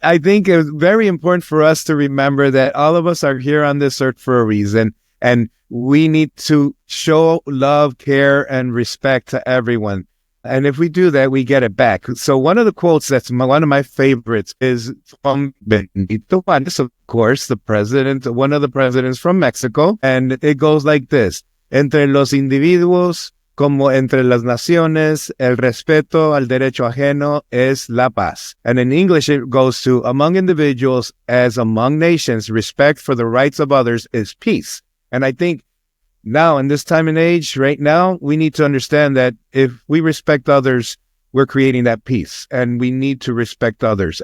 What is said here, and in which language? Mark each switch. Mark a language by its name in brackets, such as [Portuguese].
[English] I think it's very important for us to remember that all of us are here on this earth for a reason, and we need to show love, care, and respect to everyone. And if we do that, we get it back. So one of the quotes that's one of my favorites is from Benito Juárez, of course, one of the presidents from Mexico. And it goes like this: [Spanish] Entre los individuos, como entre las naciones, el respeto al derecho ajeno es la paz. [English] And in English, it goes to, among individuals as among nations, respect for the rights of others is peace. And I think now, in this time and age, right now, we need to understand that if we respect others, we're creating that peace, and we need to respect others.